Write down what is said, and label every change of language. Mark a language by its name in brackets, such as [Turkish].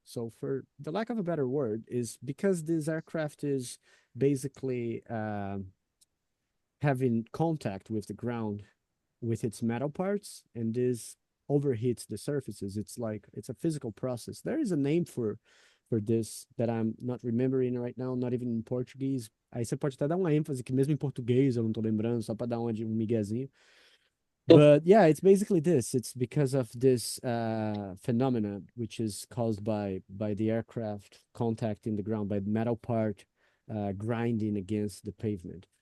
[English] So for the lack of a better word is because this aircraft is basically having contact with the ground with its metal parts, and this overheats the surfaces. It's a physical process. There is a name for this that I'm not remembering right now, not even in Portuguese. [Portuguese] Aí você pode até dar uma ênfase que mesmo em português eu não tô lembrando, só para dar um miguezinho. [English] But yeah, it's basically this. It's because of this phenomena, which is caused by the aircraft contacting the ground, by the metal part grinding against the pavement.